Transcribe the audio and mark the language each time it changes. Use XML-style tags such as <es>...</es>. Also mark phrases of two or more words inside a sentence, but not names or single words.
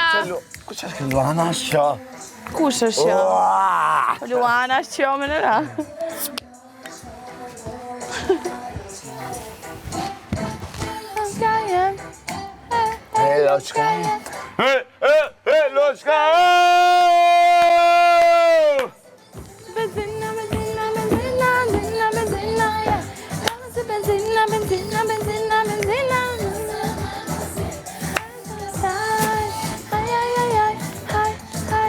<sq>Kush është kjo Luana është kjo? Kush është kjo? O, Luana është kjo me nëra. Hey, Loçka. Hey, Loçka. Benzina, benzina, benzina, benzina, benzina, ja. Benzina, benzina, benzina, benzina. Ai, ai, ai, ai, ai, ai,</sq>